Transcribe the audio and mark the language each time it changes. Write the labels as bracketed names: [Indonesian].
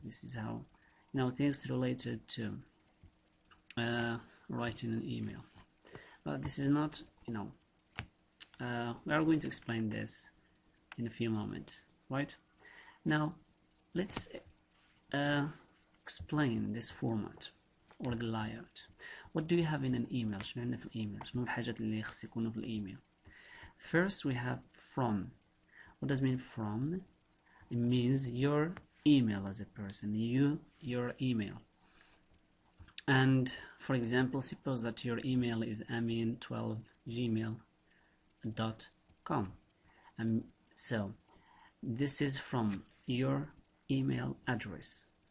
[English] This is how, things related to writing an email. But this is not, we are going to explain this in a few moments, right? Now, let's explain this format or the layout. What do you have in an email? [Arabic] شنو عندنا في الإيميل؟ شنو الحاجات اللي خص يكونوا في الإيميل؟ [English] First we have from. What does mean from? It means your email as a person. Your email. And for example, suppose that your email is amin12gmail.com. So this is from your email address.